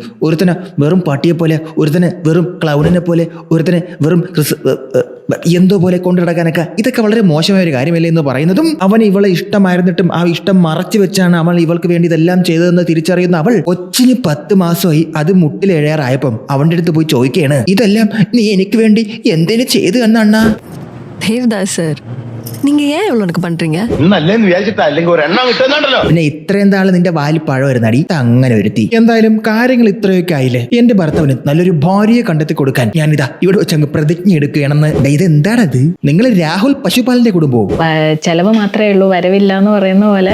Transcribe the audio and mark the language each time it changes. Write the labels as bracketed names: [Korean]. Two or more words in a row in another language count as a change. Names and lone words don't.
[Malayalam] ഒരുത്തനെ വെറും പട്ടിയെ പോലെ, ഒരുത്തനെ വെറും ക്ലൗണിനെ പോലെ, ഒരുത്തനെ വെറും എന്തോ പോലെ കൊണ്ടു നടക്കാനൊക്കെ ഇതൊക്കെ വളരെ മോശമായ ഒരു കാര്യമല്ലേ എന്ന് പറയുന്നതും, അവൻ ഇവളെ ഇഷ്ടമായിരുന്നിട്ടും ആ ഇഷ്ടം മറച്ചു വെച്ചാണ് അവൾ ഇവൾക്ക് വേണ്ടി ഇതെല്ലാം ചെയ്തതെന്ന് തിരിച്ചറിയുന്ന അവൾ കൊച്ചിന് 10 മാസമായി അത് മുട്ടിലേഴാറായപ്പം അവന്റെ അടുത്ത് പോയി ചോദിക്കുകയാണ്, ഇതെല്ലാം നീ എനിക്ക് വേണ്ടി എന്തിനു ചെയ്തു എന്നാ? [Tamil] தேவ்தாஸ் சார், நீங்க ஏன் இவ்வளவு எனக்கு பண்றீங்க? [Malayalam] പിന്നെ ഇത്രയും നാള് നിന്റെ വാലി പഴം വരുന്നടി അങ്ങനെ ഒരുത്തി. എന്തായാലും കാര്യങ്ങൾ ഇത്രയൊക്കെ ആയില്ലേ, എന്റെ ഭർത്താവിന് നല്ലൊരു ഭാര്യയെ കണ്ടെത്തി കൊടുക്കാൻ ഞാനിതാ ഇവിടെ വെച്ചങ്ങ് പ്രതിജ്ഞ എടുക്കുകയാണെന്ന്. ഇത് എന്താണത്? നിങ്ങൾ രാഹുൽ പശുപാലന്റെ കുടുംബവും ചെലവ് മാത്രമേ ഉള്ളൂ, വരവില്ല എന്ന് പറയുന്ന പോലെ